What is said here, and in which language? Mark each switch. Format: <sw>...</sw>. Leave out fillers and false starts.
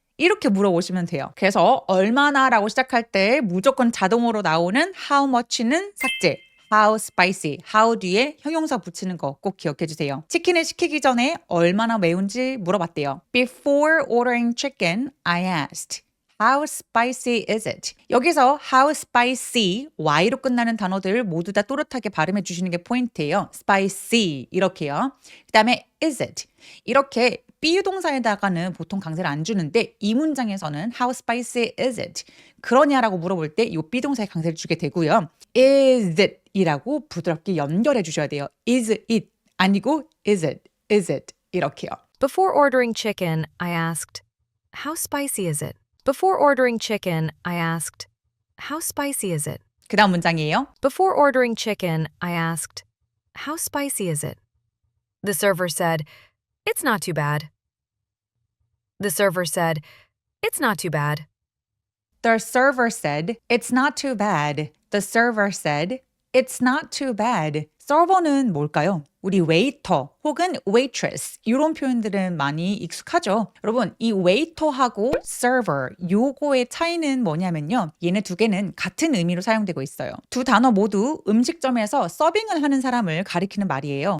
<ko>이렇게 물어보시면 돼요. 그래서 얼마나라고 시작할 때 무조건 자동으로 나오는</ko> <en>how much</en> <ko>는 삭제.</ko> <en>How spicy, how</en> <ko>뒤에 형용사 붙이는 거 꼭 기억해 주세요. 치킨을 시키기 전에 얼마나 매운지 물어봤대요.</ko> <en>Before ordering chicken, I asked, How spicy is it?</en> <ko>여기서 how spicy, y로 끝나는 단어들 모두 다 또렷하게 발음해 주시는 게 포인트예요. spicy 이렇게요. 그 다음에 is it? 이렇게 비유동사에다가는 보통 강세를 안 주는데 이 문장에서는</ko> <en>how spicy is it?</en> <ko>그러냐라고 물어볼 때 이 비동사에 강세를 주게 되고요.</ko> <en>is it</en> <ko>이라고 부드럽게 연결해 주셔야 돼요.</ko> <en>is it</en> <ko>아니고 is it 이렇게요.</ko> <en>Before ordering chicken, I asked, How spicy is it? Before ordering chicken, I asked, How spicy is it?</en> <ko>그 다음 문장이에요.</ko> <en>Before ordering chicken, I asked, How spicy is it? The server said, It's not too bad. The server said, It's not too bad. The server said, it's not too bad. The server said, it's not too bad.</en> <ko>서버는 뭘까요? 우리 웨이터 혹은 waitress 이런 표현들은 많이 익숙하죠. 여러분 이 웨이터하고 server 요거의 차이는 뭐냐면요. 얘네 두 개는 같은 의미로 사용되고 있어요. 두 단어 모두 음식점에서 서빙을 하는 사람을 가리키는 말이에요.</ko>